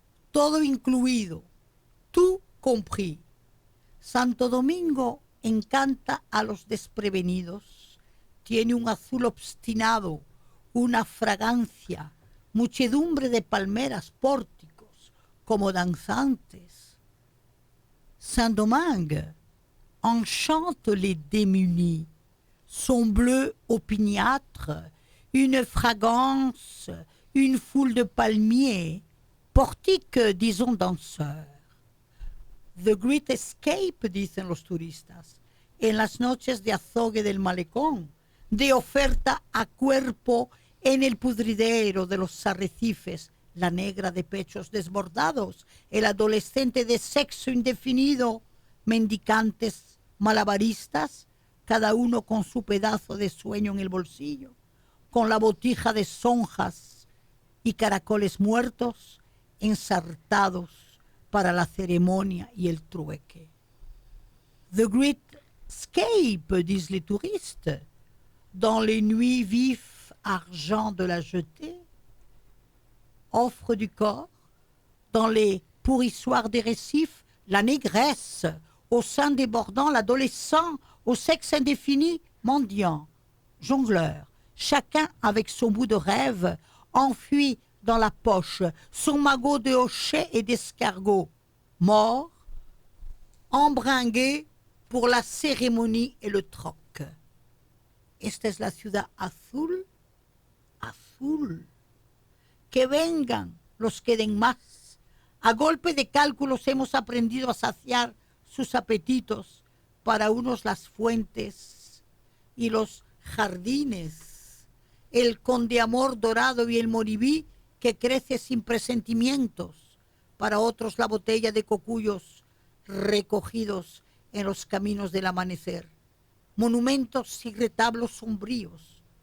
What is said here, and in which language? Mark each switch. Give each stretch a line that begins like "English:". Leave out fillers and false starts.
Spanish: Todo incluido,
French: tout compris.
Spanish: Santo Domingo encanta a los desprevenidos, tiene un azul obstinado, una fragancia, muchedumbre de palmeras, pórticos, como danzantes.
French: Saint-Domingue enchante les démunis, son bleu opiniâtre, une fragrance, une foule de palmiers, portiques, disons, danseurs. The Great Escape,
Spanish: dicen los turistas, en las noches de azogue del malecón, de oferta a cuerpo en el pudridero de los arrecifes, la negra de pechos desbordados, el adolescente de sexo indefinido, mendicantes, malabaristas, cada uno con su pedazo de sueño en el bolsillo, con la botija de sonjas y caracoles muertos ensartados para la ceremonia y el trueque.
French: The Great Escape, disent les touristes, dans les nuits vifs argent de la jetée, offre du corps, dans les pourrissoirs des récifs, la négresse, au sein débordant, l'adolescent, au sexe indéfini, mendiant, jongleur, chacun avec son bout de rêve, enfui dans la poche, son magot de hochets et d'escargots, mort, embringué pour la cérémonie et le troc.
Spanish: Esta es la ciudad azul, azul. Que vengan los que den más. A golpe de cálculos hemos aprendido a saciar sus apetitos, para unos las fuentes y los jardines, el condeamor dorado y el moribí que crece sin presentimientos, para otros la botella de cocuyos recogidos en los caminos del amanecer, monumentos y retablos sombríos.